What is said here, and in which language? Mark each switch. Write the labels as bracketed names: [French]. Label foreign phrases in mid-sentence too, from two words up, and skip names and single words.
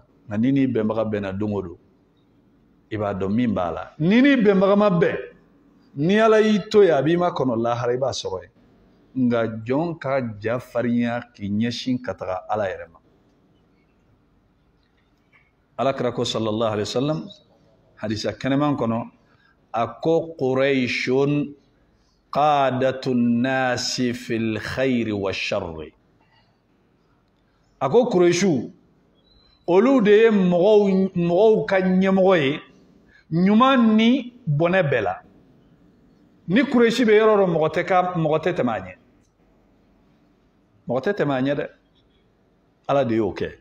[Bambara] Nka ni ni bɛnbaga bɛnna don o don, i b'a dɔn min b'a la. Ni ni bɛnbaga ma bɛn, ni Ala y'i to yen a b'i ma kɔnɔ lahara i b'a sɔrɔ yen. Nka jɔn ka ja farinya k'i ɲɛsin ka taga Ala yɛrɛ ma. Alakira ko [Arabic] صلى الله عليه وسلم [Bambara] hadisa kɛnɛman kɔnɔ, a ko [Arabic] قريش قادة الناس في الخير والشر. [Bambara] A ko Qurayshu olu de ye mɔgɔw ka ɲɛmɔgɔ ye ɲuman ni bɔnɛ bɛɛ la. Ni Qurayshi bɛ yɔrɔ dɔ mɔgɔ tɛ tɛmɛ a ɲɛ. Mɔgɔ tɛ tɛmɛ a ɲɛ dɛ. Ala de y'o kɛ.